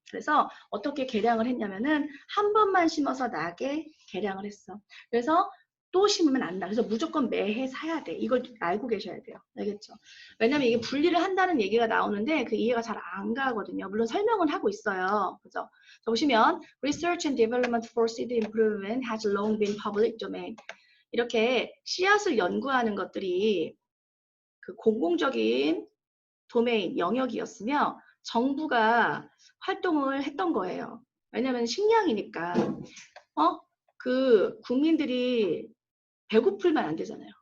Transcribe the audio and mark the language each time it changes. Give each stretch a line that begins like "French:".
Korean: 그래서 어떻게 개량을 했냐면은 한 번만 심어서 나게 개량을 했어. 그래서 또 심으면 안 나. 그래서 무조건 매해 사야 돼. 이걸 알고 계셔야 돼요. 알겠죠? 왜냐면 이게 분리를 한다는 얘기가 나오는데 그 이해가 잘 안 가거든요. 물론 설명은 하고 있어요. 그죠? 보시면
English: Research and Development for Seed Improvement has long been public domain.
Korean: 이렇게 씨앗을 연구하는 것들이 그 공공적인 도메인, 영역이었으며 정부가 활동을 했던 거예요. 왜냐하면 식량이니까. 그 국민들이 배고플면 안 되잖아요.